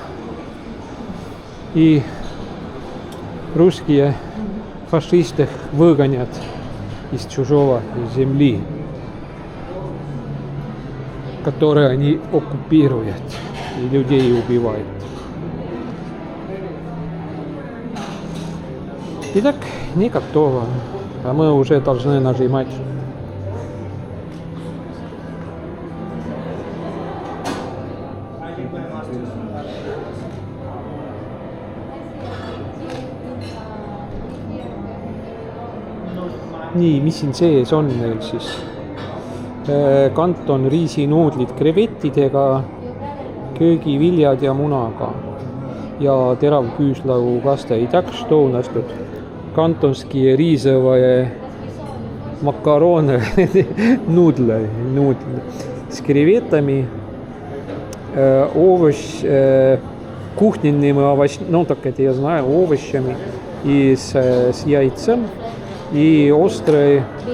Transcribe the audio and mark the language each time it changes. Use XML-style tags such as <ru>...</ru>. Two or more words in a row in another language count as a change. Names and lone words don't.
<ru>И русские фашисты выгонят из чужого земли, которые они оккупируют и людей убивают. Итак, не готово, а мы уже должны нажимать.</ru> <et>Nii, mis siin sees on neil siis? Kanton riisinuudlid krevettidega, köögiviljad ja munaga ja terav küüslaukaste.</et> <ru>И так что у нас тут? Кантонские рисовые макароны, нудлы с креветами, овощ, кухонными овощами, ну так это я знаю, овощами и с яйцем и острый</ru>